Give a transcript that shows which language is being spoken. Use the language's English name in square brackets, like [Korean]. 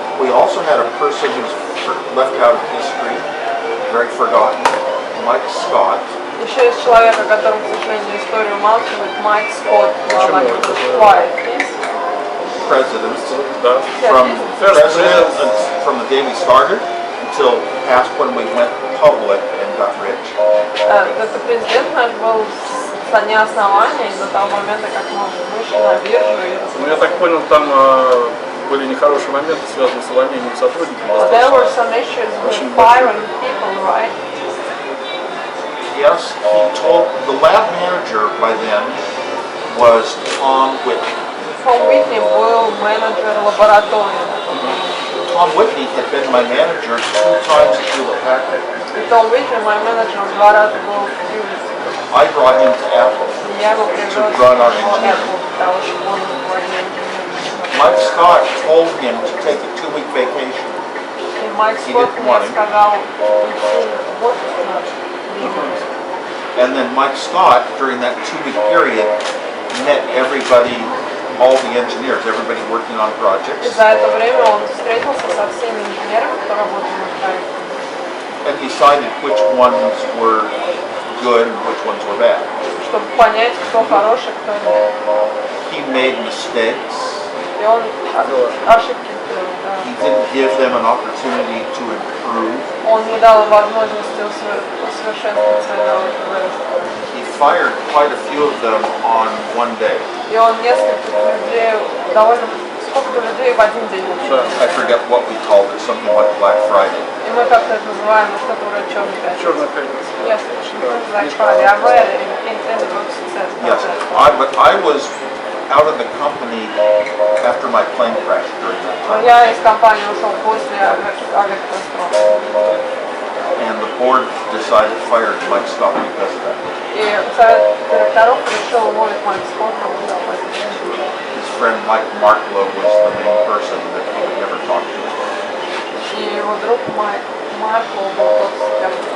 [English] We also had a person who's left out of history, very forgotten, Mike Scott. [Russian] Еще есть человек, о котором, к сожалению, история умалчивает, Майк Скотт, глава Quiet Peace. [English] President, [Russian] Да. [English] from First president president. from the day we started until past when we went public and got rich. [Russian] Этот президент наш был со дня основания и до того момента, как мы вышли на биржу и Ну, я так понял, там были нехорошие моменты, связанные с увольнением сотрудников. [English] there were some issues with firing people, right? Yes, he told the lab manager by then was Tom Whitney. [Russian] Том Уитни был менеджер лаборатории. [English] Tom Whitney had been my manager 2 times at Hewlett Packard. [Russian] И Том Уитни, мой менеджер, 2 раза был в Хьюлетте. [English] I brought him to Apple. [Russian] И я его привез в [English] run our Apple, engineering. [Russian] для того, чтобы он руководил инженером. [English] Mike Scott told him to take a 2-week vacation. [Russian] И Майк Скотт мне сказал, уйти в отпуск на 2 недели. [English] And then Mike Scott, during that 2-week period, met everybody, all the engineers, everybody working on [Russian] И [English] projects, [Russian] за это время он встретился со всеми инженерами, кто работал над проектом. [English] and decided which ones were good and which ones were bad. [Russian] Чтобы понять, кто хороший, кто нет. [English] He made mistakes. [Russian] И он ошибки сделал, да. [English] He didn't give them an opportunity to improve. [Russian] Он не дал возможности усовершенствовать свои навыки, вырасти. [English] He fired quite a few of them on one day. [Russian] И он нескольких людей, довольно сколько-то людей в один день учил. [English] I forget what we called it, something like Black Friday. [Russian] И мы как-то это называем, что-то вроде черной пятницы. Черная пятница. [English] Yes, it's like Friday. I read it in the book, it says about Yes, that. but I was out of the company after my plane crashed during that [Russian] Но [English] time. [Russian] я из компании ушел после авиакатастрофы. [English] And the board decided fired Mike Scott because of that. [Russian] И совет директоров решил уволить Майк Скотта за это. [English] His friend Mike Marklow was the main person that he would never talk to. [Russian] И его друг Марко был тот, с кем